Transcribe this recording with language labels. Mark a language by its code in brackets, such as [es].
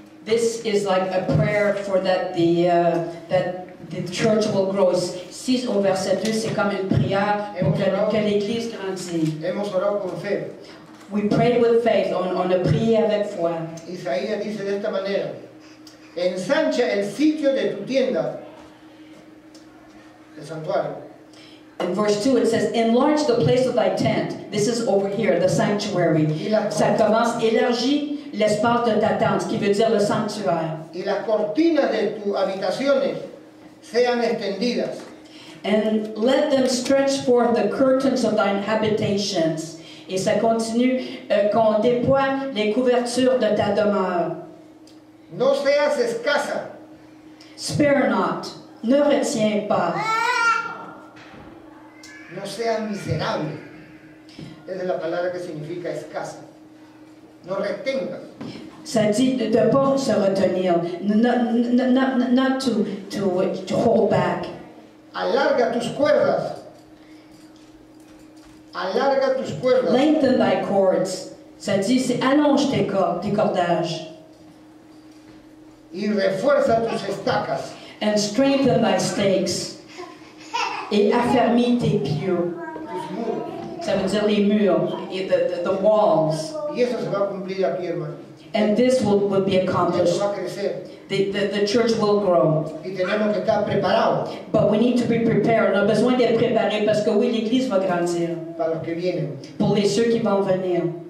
[en] This is like a prayer for that the church will grow. [fr] 6 au verset 2, c'est comme une prière pour que l'église grandisse. [es] Hemos orado con fe. [en] We prayed with faith, [fr] on a prié avec foi. [es] Isaías dice de esta manera: ensancha el sitio de tu tienda, el santuario. [en] In verse 2 it says, enlarge the place of thy tent. This is over here, the sanctuary. [fr] Ça commence, élargis l'espace de ta tente, ce qui veut dire le sanctuaire. [es] Y las cortinas de tus habitaciones sean extendidas. [en] And let them stretch forth the curtains of thine habitations. [fr] Et ça continue, qu'on déploie les couvertures de ta demeure. [es] No seas escasa. [en] Spare not, [fr] ne retiens pas. [es] No seas miserable. Esa es la palabra que significa escasa. No retengas. [fr] Ça dit de ne pas se retenir, [en] not to hold back. [es] Alarga tus cuerdas. Alarga tus cuerdas. [en] Lengthen thy cords. [fr] Ça dit, c'est allonge tes cordages. [es] Y refuerza tus estacas. [en] And strengthen thy stakes. [fr] Et affermis tes pieux. [es] Tus muros. [fr] Ça veut dire les murs, et [en] the walls. [es] Y eso se va a cumplir aquí, hermano. [en] And this will be [es] Esto [en] accomplished. [es] va a crecer. [en] The church will grow. [es] Y tenemos que estar preparados [en] But we need to be prepared. [fr] On a besoin d'être préparés parce que oui, l'Église va grandir. [es] para los que vienen. [fr] Pour les ceux qui vont venir.